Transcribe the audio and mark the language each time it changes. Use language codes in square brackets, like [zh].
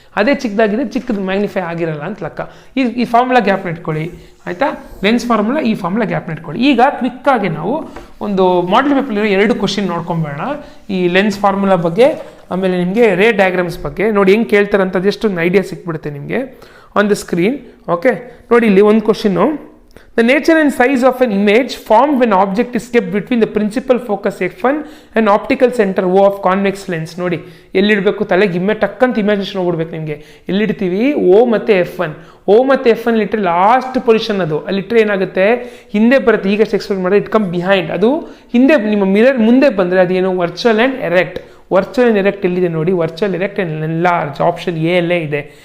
[kn] ಅದೇ ಚಿಕ್ಕದಾಗಿದ್ದರೆ ಚಿಕ್ಕದು ಮ್ಯಾಗ್ನಿಫೈ ಆಗಿರಲ್ಲ ಅಂತ ಲೆಕ್ಕ. ಈ ಫಾರ್ಮುಲಾ ಗ್ಯಾಪ್ನ ಇಟ್ಕೊಳ್ಳಿ ಆಯಿತಾ. ಲೆನ್ಸ್ ಫಾರ್ಮುಲಾ, ಈ ಫಾರ್ಮುಲಾ ಗ್ಯಾಪ್ನ ಇಟ್ಕೊಳ್ಳಿ. ಈಗ ಕ್ವಿಕ್ಕಾಗಿ ನಾವು ಒಂದು ಮಾಡೆಲ್ ಪೇಪರ್ಲಿರೋ 2 ಕ್ವಶನ್ ನೋಡ್ಕೊಂಬೇಡ, ಈ ಲೆನ್ಸ್ ಫಾರ್ಮುಲಾ ಬಗ್ಗೆ, ಆಮೇಲೆ ನಿಮಗೆ ರೇ ಡಯಾಗ್ರಾಮ್ಸ್ ಬಗ್ಗೆ. ನೋಡಿ ಹೆಂಗೆ ಕೇಳ್ತಾರೆ ಅಂತ ಜಸ್ಟ್ ಒಂದು ಐಡಿಯಾ ಸಿಕ್ಬಿಡುತ್ತೆ ನಿಮಗೆ ಆನ್ ದ ಸ್ಕ್ರೀನ್. ಓಕೆ, ನೋಡಿ ಇಲ್ಲಿ ಒಂದು question, [en] the nature and size of an image formed when object is kept between the principal focus F1 and optical center O of convex lens. [kn] ನೋಡಿ ಎಲ್ಲಿಡಬೇಕು, ತಲೆಗೆ ಟಕ್ಕಂತ imagination ಹೋಗ್ಬಿಡ್ಬೇಕು ನಿಮಗೆ. ಎಲ್ಲಿಡ್ತೀವಿ, O ಮತ್ತು F1 ಇಟ್ಟರೆ last position, ಅದು ಅಲ್ಲಿಟ್ಟರೆ ಏನಾಗುತ್ತೆ, ಹಿಂದೆ ಬರುತ್ತೆ. ಈಗ ಎಕ್ಸ್ಪ್ಲೇನ್ ಮಾಡಿದ್ರೆ [en] it come behind, [kn] ಅದು ಹಿಂದೆ ನಿಮ್ಮ ಮಿರರ್ ಮುಂದೆ ಬಂದರೆ ಅದೇನು virtual and erect. Virtual and erect ಎಲ್ಲಿದೆ ನೋಡಿ, virtual erect and large, option A ಅಲ್ಲೇ ಇದೆ.